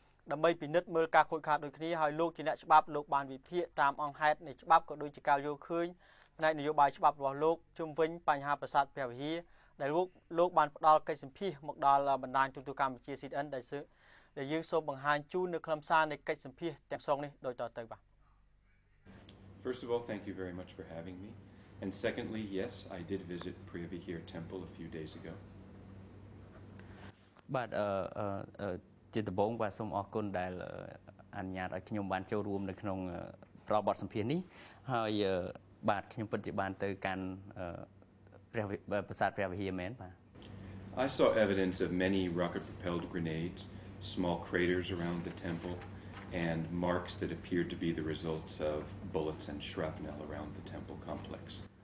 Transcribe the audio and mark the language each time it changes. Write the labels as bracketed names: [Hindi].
[Khmer] ដើម្បីពិនិត្យមើលការខូចខាតដូចគ្នាហើយលោកជាអ្នកច្បាប់លោកបានវិភាគតាមអង្គហេតុនៃច្បាប់ក៏ដូចជាការយល់ឃើញផ្នែកនយោបាយច្បាប់របស់លោកជុំវិញបញ្ហាប្រាសាទព្រះវិហារដែលលោកបានផ្ដល់កិច្ចសម្ភាសមកដល់បណ្ដាញទូតកម្ពុជា CN ដែលយើងសូមបង្ហាញជូននៅខ្លឹមសារនៃកិច្ចសម្ភាសទាំងស្រុងនេះដូចតទៅបាទ [English] First of all, thank you very much for having me. And secondly, yes, I did visit Preah Vihear Temple a few days ago. [Khmer] បាទជាដំបូងបាទសូមអរគុណដែលអនុញ្ញាតឲ្យខ្ញុំបានចូលរួមនៅក្នុងប្រវត្តិសម្ភាសន៍នេះហើយបាទខ្ញុំពិតជាបានទៅកាន់ប្រាសាទព្រះវិហារមែនបាទ [English] I saw evidence of many rocket-propelled grenades, small craters around the temple, and marks that appeared to be the results of bullets and shrapnel around the temple complex.